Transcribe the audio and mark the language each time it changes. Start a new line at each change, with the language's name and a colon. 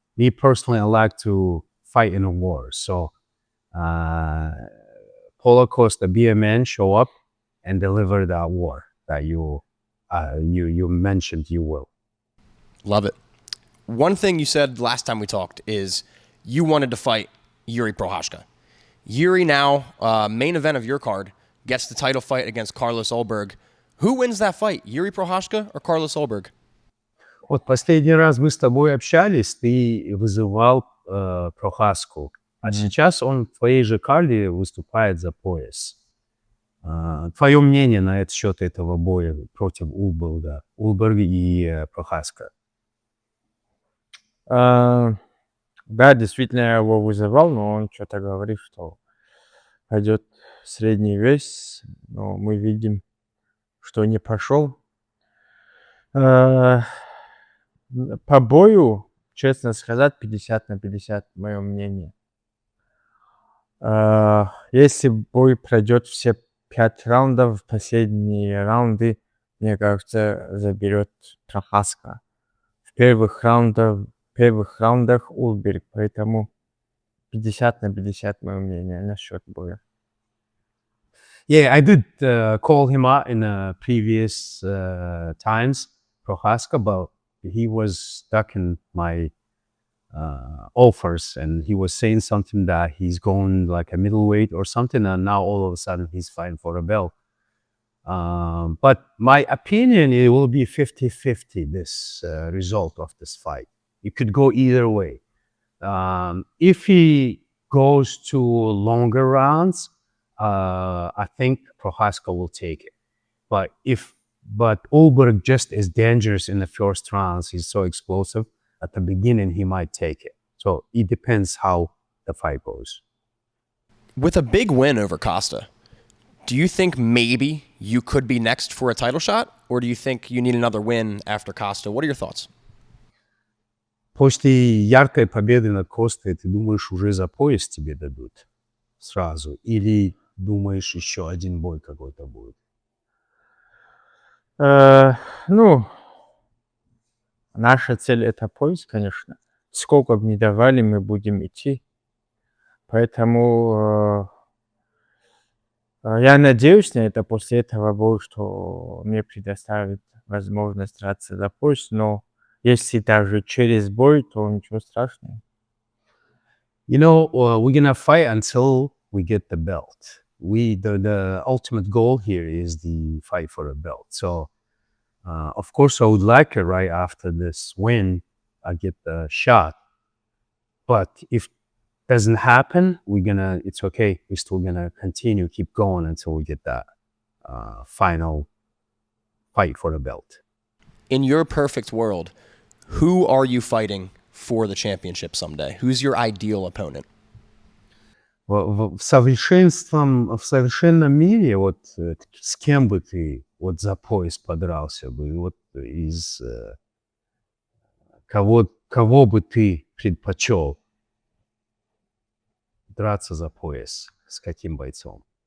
English: Me personally, I like to fight in a war. So, Paulo Costa, be a man, show up and deliver that war that you mentioned you will. Love it. One thing you said last time we talked is you wanted to fight Jiri Prochazka. Jiri now, main event of your card, gets the title fight against Carlos Ulberg. Who wins that fight, Jiri Prochazka or Carlos Ulberg?
Russian: Вот последний раз мы с тобой общались, ты вызывал Прохаску, а сейчас он в твоей же карде выступает за пояс. Твое мнение на этот счет этого боя против Улберга и Прохаска? Да, действительно, я его вызывал, но он что-то говорит, что пойдет средний вес, но мы видим, что не пошел. По бою, честно сказать, 50 на 50, мое мнение. Если бой пройдет все 5 раундов, последние раунды, мне кажется, заберет Prochazka. В первых раундах Улберг, поэтому 50 на 50, мое мнение, насчет боя.
English: Yeah, I did call him out in previous times, Prochazka, but he was stuck in my offers, and he was saying something that he's going like a middleweight or something, and now all of a sudden he's fighting for a belt. But my opinion, it will be 50-50, this result of this fight. It could go either way. If he goes to longer rounds, I think Prochazka will take it. But Ulberg just is dangerous in the first rounds. He's so explosive. At the beginning, he might take it. So it depends how the fight goes. With a big win over Costa, do you think maybe you could be next for a title shot? Or do you think you need another win after Costa? What are your thoughts?
Russian: После яркой победы над Костой, ты думаешь, уже за пояс тебе дадут сразу? Или думаешь, еще один бой какой-то будет? Ну, наша цель это пояс, конечно. Сколько бы ни давали, мы будем идти. Поэтому я надеюсь на это после этого боя, что мне предоставят возможность драться за пояс, но если даже через бой, то ничего страшного.
English: We're gonna fight until we get the belt. The ultimate goal here is the fight for a belt. So, of course, I would like it right after this win, I get the shot. But if doesn't happen, it's okay. We're still gonna continue, keep going until we get that final fight for the belt. In your perfect world, who are you fighting for the championship someday? Who's your ideal opponent?
Russian: в совершенном мире вот с кем бы ты вот за пояс подрался бы, вот из кого бы ты предпочел драться за пояс, с каким бойцом?